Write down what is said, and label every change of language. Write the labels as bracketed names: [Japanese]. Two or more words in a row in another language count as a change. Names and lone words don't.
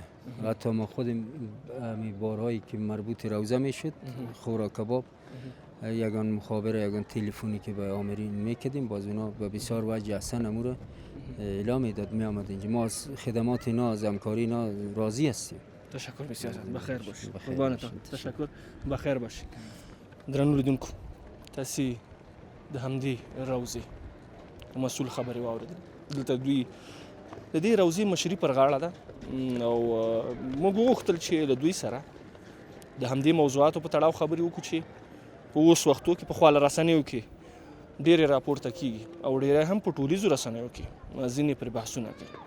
[Persian] حتی ما خود بارهایی که مربوط روزه میشد خوراک کباب یگان مخابره یگان تلفنی که به آمرین میکردیم، باز اونا به بسیار وجه احسن امور اعلام میداد میامد اینجا. ما از خدمات اینا از همکاری اینا راضی هستیم. تشکر بسیار. بخیر باشید. قربانتان. تشکر. بخیر باشید. [Pashto] درنو لیدونکو، تاسو د همدې روزي مسؤل خبري واوریدل. دلته دوی د دې روزي مشري پر غاړه ده او موږ وغوښتل چې د دوی سره د همدې موضوعاتو په تړاو خبرې وکړو چې په اوس وختو کې په خواله رسنیو کې ډېرې راپورته کیږي او ډېری هم په ټولیزو رسنیو کې ځینې پرې بحثونه کوي.